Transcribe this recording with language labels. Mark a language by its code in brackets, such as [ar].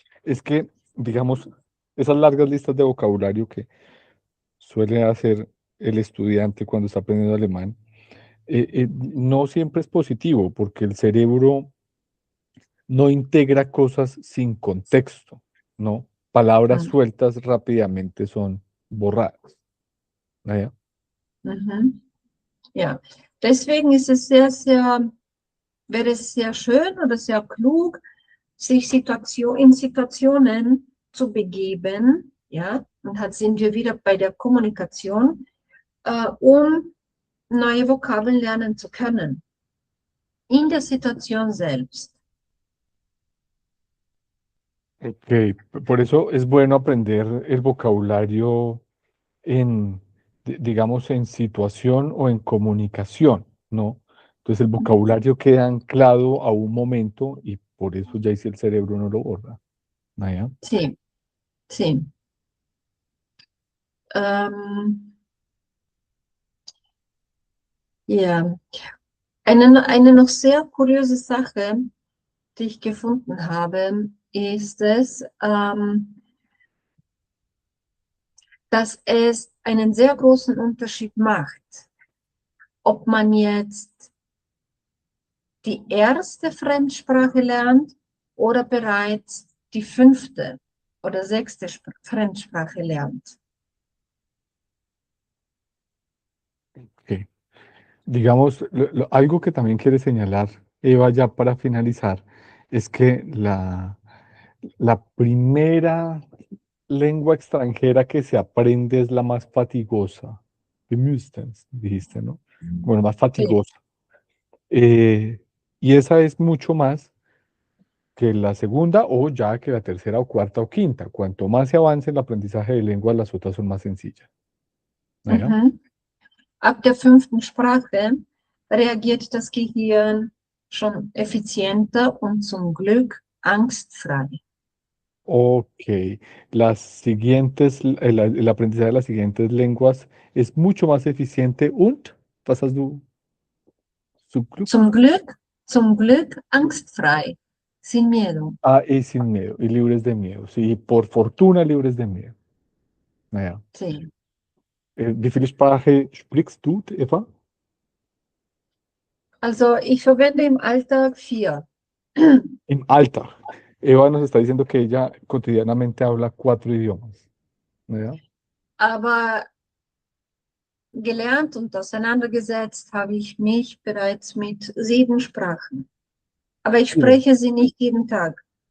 [es] es que, digamos, esas largas listas de vocabulario que suele hacer el estudiante cuando está aprendiendo alemán, no siempre es positivo, porque el cerebro no integra cosas sin contexto, ¿no? Palabras Hm. sueltas rápidamente son borradas. Naja. Mhm. [de] Ja, deswegen ist es sehr, sehr, wäre es sehr schön oder sehr klug, sich in Situationen zu begeben, ja, und halt sind wir wieder bei der Kommunikation, um neue Vokabeln lernen zu können, in der Situation selbst. [es] Ok, por eso es bueno aprender el vocabulario en, digamos, en situación o en comunicación, ¿no? Entonces el vocabulario queda anclado a un momento y por eso ya hice el cerebro no lo borra. Naja. Sí, sí. [de] Ähm, ja, eine noch sehr kuriose Sache, die ich gefunden habe, ist es, dass es einen sehr großen Unterschied macht, ob man jetzt die erste Fremdsprache lernt oder bereits die fünfte oder sechste Fremdsprache lernt. Ok. [es] Digamos, algo que también quiere señalar Eva ya para finalizar es que la primera lengua extranjera que se aprende es la más fatigosa. Gemüstens, dijiste, ¿no? Bueno, más Sí. fatigosa. Eh, y esa es mucho más que la segunda o ya que la tercera o cuarta o quinta. Cuanto más se avance el aprendizaje de lenguas, las otras son más sencillas. ¿Ya? Mhm. [de] Ab der fünften Sprache reagiert das Gehirn schon effizienter und zum Glück angstfrei. [es] Ok, las siguientes, el aprendizaje de las siguientes lenguas es mucho más eficiente [de] und, was hast du, Glück? Zum Glück angstfrei, [es] sin miedo. Ah, y sin miedo, y libres de miedo, sí, por fortuna libres de miedo. Naja. Sí. [de] Wie viele Sprache sprichst du, Eva? Also ich verwende im Alltag 4. Im Alltag. [es] Eva nos está diciendo que ella cotidianamente habla 4 idiomas. ¿Ya? [de] Aber gelernt und auseinandergesetzt habe ich mich bereits mit 7 Sprachen. Aber ich Sieben. spreche sie nicht jeden Tag.